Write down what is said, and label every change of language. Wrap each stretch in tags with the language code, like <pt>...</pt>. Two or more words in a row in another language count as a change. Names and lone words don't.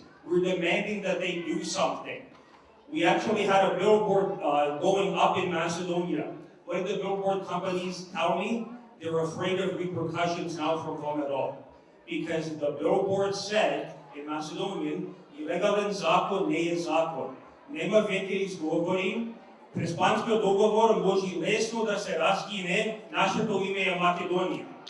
<en>We're demanding that they do something. We actually had a billboard going up in Macedonia. What did the billboard companies tell me? They're afraid of repercussions now from Vomerol. Because the billboard said, in Macedonian,</en> <mk>илегален закон не је закон. Nema веќе изговори. Преспанскиот договор може лесно да се раскине, нашето име е Македонија.</mk>